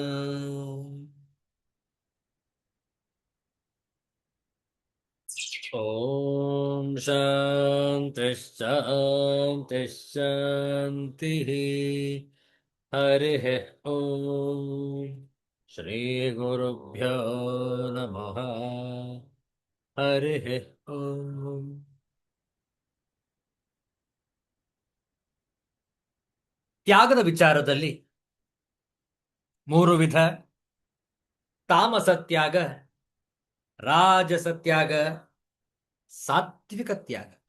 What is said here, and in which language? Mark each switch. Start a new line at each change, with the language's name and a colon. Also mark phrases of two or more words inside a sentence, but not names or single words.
Sanskrit: ಓಂ ಶಾಂತಿ ಶಾಂತಿ ಶಾಂತಿ. ಹರಿ ಓಂ. ಶ್ರೀ ಗುರುಭ್ಯೋ ನಮಃ. ಹರಿ ಓಂ.
Kannada: ತ್ಯಾಗದ ವಿಚಾರದಲ್ಲಿ 3 ವಿಧ: ತಾಮಸ ತ್ಯಾಗ, ರಾಜಸ ತ್ಯಾಗ, ಸಾತ್ವಿಕ ತ್ಯಾಗ.